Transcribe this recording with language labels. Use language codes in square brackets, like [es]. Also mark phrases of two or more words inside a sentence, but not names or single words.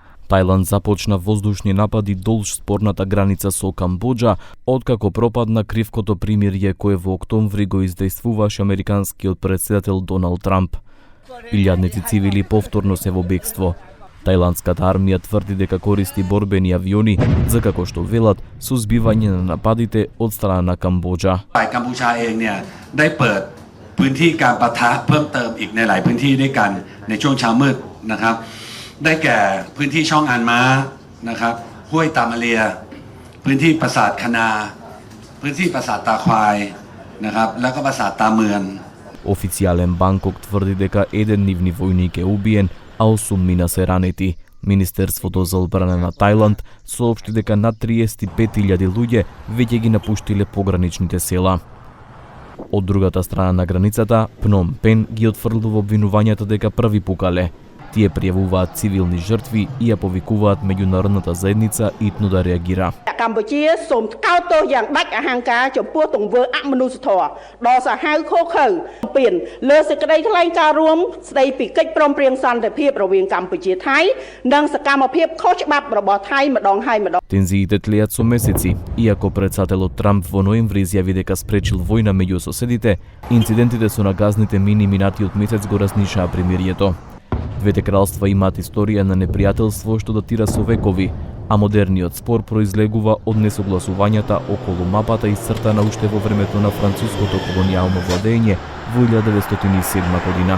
[mk] Тајланд започна воздушни напади долж спорната граница со Камбоџа, откако пропадна кривкото примирје кое во октомври го издејствуваше американскиот председател Доналд Трамп. Илјадници цивили повторно се во бегство. Тајландската армија тврди дека користи борбени авиони за, како што велат, сузбивање на нападите од страна на Камбоџа. [th] กัมพูชาเองเนี่ยได้เปิดพื้นที่การปะทะเพิ่มเติมอีกในหลายพื้นที่ด้วยกันในช่วงเช้ามืดนะครับได้แก่พื้นที่ช่องอันม้านะครับห้วยตามาเลียพื้นที่ปราสาทคณาพื้นที่ปราสาทตาควายนะครับแล้วก็ปราสาทตาเมือง [mk] Официјален Банкок тврди дека еден нивни војник е убиен, а 8 мина се ранети. Министерството за одбрана на Тајланд соопшти дека над 35.000 луѓе веќе ги напуштиле пограничните села. Од другата страна на границата, Пном Пен ги отфрлува обвинувањата дека први пукале. Тие пријавуваат цивилни жртви и ја повикуваат меѓународната заедница итно да реагира. [km] កម្ពុជាសូមថ្កោលទោសយ៉ាងដាច់អហង្ការចំពោះទង្វើអមនុស្សធម៌ដ៏សាហាវឃោរឃៅពៀនលើសេចក្តីថ្លែងការណ៍រួមស្តីពីកិច្ចព្រមព្រៀងសន្តិភាពរវាងកម្ពុជាថៃនិងសកម្មភាពខុសច្បាប់របស់ថៃម្ដងហើយម្ដង [mk] Тензиите тлеат со месеци, иако председателот Трамп во ноември изјави дека спречил војна меѓу соседите, инцидентите со нагазните мини минатиот месец го разнишаа примирието. Двете кралства имаат историја на непријателство што датира со векови, а модерниот спор произлегува од несогласувањата околу мапата исцртана уште во времето на француското колонијално владење во 1907 година.